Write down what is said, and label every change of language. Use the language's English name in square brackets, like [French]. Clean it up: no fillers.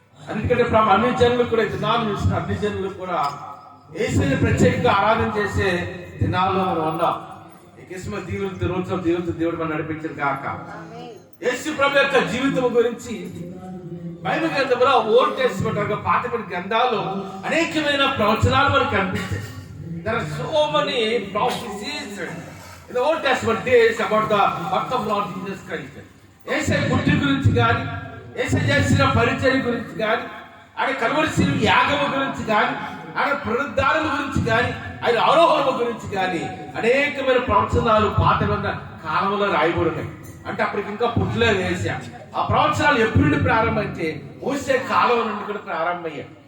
[Telugu] అందుకంటే అన్ని జనులు కూడా ఈ దినాలు చూసిన అన్ని జనులు కూడా యేసుని ప్రత్యేకంగా ఆరాధన చేసే దినాల్లో మనం ఉన్నాం. ఈ క్రిస్మస్ దీవులతో రోజుతో దేవుడు మనం నడిపించిన కాక. యేసు ప్రభు యొక్క జీవితం గురించి బైబిల్ గ్రంథంలో ఓల్డ్ టెస్టమెంట్ పాత గ్రంథాల్లో అనేకమైన ప్రవచనాలు మనకు కనిపిస్తాయి. [English] There are so many prophecies in the Old Testament days about the birth of Lord Jesus Christ. [Telugu] యేసయ్య పుట్టి గురించి కానీ, యేసయ్య చేసిన పరిచర్య గురించి కానీ, ఆయన కల్వరి యాగము గురించి కానీ, ఆయన పునరుద్ధారణ గురించి కానీ, ఆయన ఆరోహణ గురించి కానీ అనేకమైన ప్రవచనాలు పాత కాలంలో రాయబడి ఉన్నాయి. అంటే అప్పటికి ఇంకా పుట్టలేదు యేసయ్య. ఆ ప్రవచనాలు ఎప్పుడు నుండి ప్రారంభమైతే మోసే కాలం నుండి కూడా ప్రారంభమయ్యాయి.